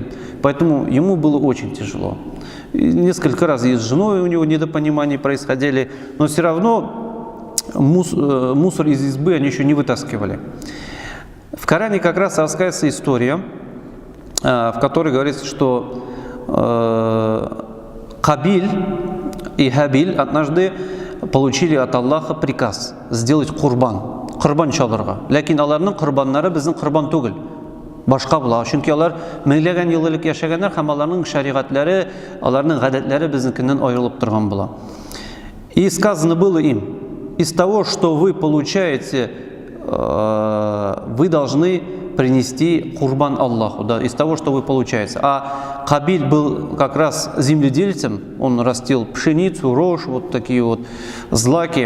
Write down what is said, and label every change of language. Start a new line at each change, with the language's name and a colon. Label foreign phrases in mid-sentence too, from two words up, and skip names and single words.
Russian: Поэтому ему было очень тяжело. И несколько раз и с женой у него недопонимания происходили, но все равно мусор из избы они еще не вытаскивали. В Коране как раз рассказывается история, в которой говорится, что Кабиль и Хабиль однажды получили от Аллаха приказ сделать
Tatar: курбан чалырга. Ләкин аларның курбаннары безнең курбан түгел. Башка була. Чөнки алар меңләгән ел элек яшәгәннәр һәм аларның шаригатлары, аларның гадәтләре безнекеннән аерылып торган була.
Russian: И сказано было им: из того, что вы получаете, вы должны принести курбан Аллаху, да, из того, что вы получаете. А Кабиль был как раз земледельцем, он растил пшеницу, рожь, вот такие вот злаки.